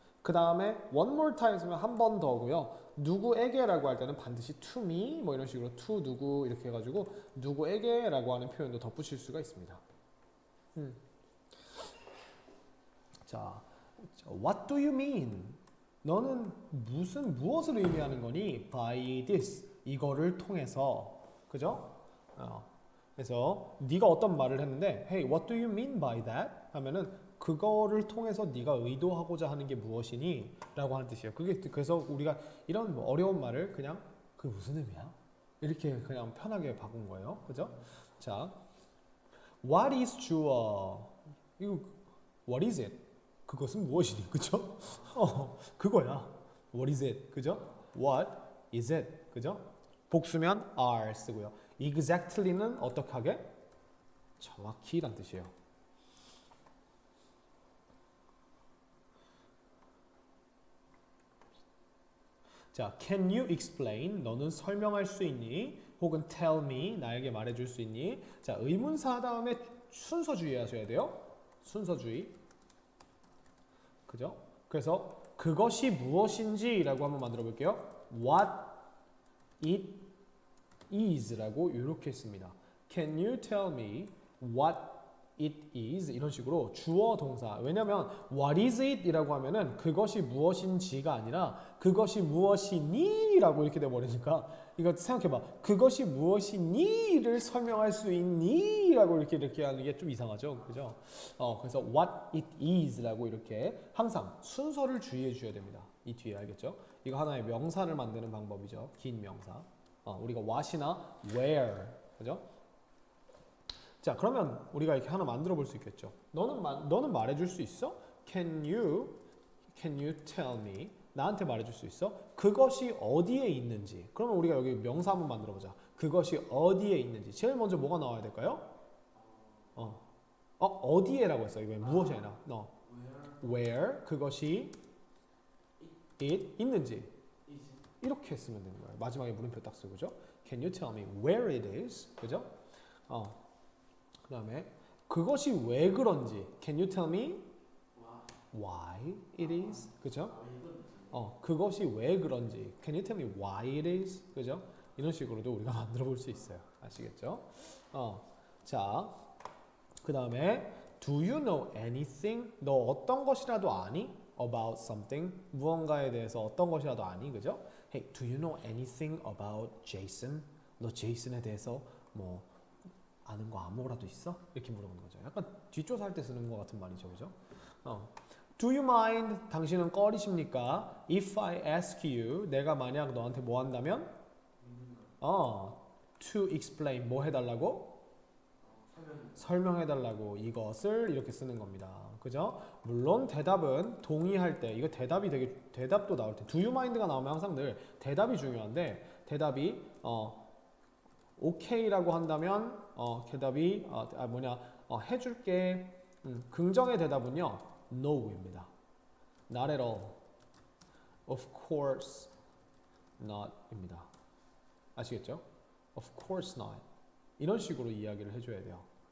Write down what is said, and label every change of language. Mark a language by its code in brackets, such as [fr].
[ko] 그 다음에 [en] one more time [ko] 쓰면 한 번 더고요. 누구에게라고 할 때는 반드시 [en] to me [ko] 뭐 이런 식으로 to 누구 이렇게 해가지고 누구에게라고 하는 표현도 덧붙일 수가 있습니다. [en] 자, what do you mean? [ko] 너는 무엇을 의미하는 거니? [en] By this [ko] 이거를 통해서 그죠? 그래서 네가 어떤 말을 했는데 [en] Hey, what do you mean by that? [ko] 하면은 그거를 통해서 네가 의도하고자 하는 게 무엇이니? 라고 하는 뜻이에요. 그래서 우리가 이런 뭐 어려운 말을 그냥 그게 무슨 의미야? 이렇게 그냥 편하게 바꾼 거예요. 그죠? 자, [en] what is [ko] 주어? [en] 이거 what is it? [ko] 그것은 무엇이니? 그죠? 그거야. [en] What is it? [ko] 그죠? [en] What is it? [ko] 그죠? 복수면 are 쓰고요. exactly는 어떻게 하게? 정확히란 뜻이에요. 자, [en] can you explain? [ko] 너는 설명할 수 있니? 혹은 [en] tell me, [ko] 나에게 말해줄 수 있니? 자, 의문사 다음에 순서주의 하셔야 돼요. 순서주의. 그죠? 그래서 그것이 무엇인지라고 한번 만들어 볼게요. [en] What it is [ko] 라고 이렇게 씁니다. [en] Can you tell me what it is? [ko] 이런 식으로 주어 동사. [en] 왜냐면 what is it? [ko] 이라고 하면은 그것이 무엇인지가 아니라 그것이 무엇이니? 라고 이렇게 돼버리니까 이거 생각해봐. 그것이 무엇이니?를 설명할 수 있니? 라고 이렇게 하는 게 좀 이상하죠. 그죠? 그래서 [en] what it is [ko] 라고 이렇게 항상 순서를 주의해 주셔야 됩니다. 이 뒤에 알겠죠? 이거 하나의 명사를 만드는 방법이죠. 긴 명사. 우리가 what이나 where. 그죠? 자, 그러면 우리가 이렇게 하나 만들어 볼 수 있겠죠. 너는 말해줄 수 있어? [en] Can you tell me? [ko] 나한테 말해줄 수 있어? 그것이 어디에 있는지. 그러면 우리가 여기 명사 한번 만들어 보자. 그것이 어디에 있는지. 제일 먼저 뭐가 나와야 될까요? 어디에라고 했어. 이거 무엇이 아니라. where 그것이 it 있는지. 이렇게 쓰면 되는 거예요. 마지막에 물음표 딱 쓰고, 그죠? [en] Can you tell me where it is? [ko] 그죠? 그 다음에 그것이 왜 그런지 Can you tell me why it is? 그죠? 그것이 왜 그런지 Can you tell me why it is? 그죠? 이런 식으로도 우리가 만들어 볼 수 있어요. 아시겠죠? [en] 자, 그 다음에 Do you know anything? [ko] 너 어떤 것이라도 아니? [en] About something? [ko] 무언가에 대해서 어떤 것이라도 아니? 그죠? [en] Hey, do you know anything about Jason? [ko] 너 제이슨에 대해서 뭐 아는 거 아무거라도 있어? 이렇게 물어보는 거죠. 약간 뒷조사 할 때 쓰는 것 같은 말이죠. 그죠? [en] Do you mind? [ko] 당신은 꺼리십니까? [en] If I ask you, [ko] 내가 만약 너한테 뭐 한다면? [en] To explain, [ko] 뭐 해달라고? 설명해달라고 이것을 이렇게 쓰는 겁니다. 그죠? 물론 대답은 동의할 때, 이거 대답도 나올 때, [en] do you mind [ko] 가 나오면 항상 늘 대답이 중요한데, 대답이, 오케이라고 한다면, 대답이, 해줄게. 긍정의 대답은요, no입니다. [en] Not at all. Of course not 입니다. [ko] 아시겠죠? [en] Of course not. [ko] 이런 식으로 이야기를 해줘야 돼요.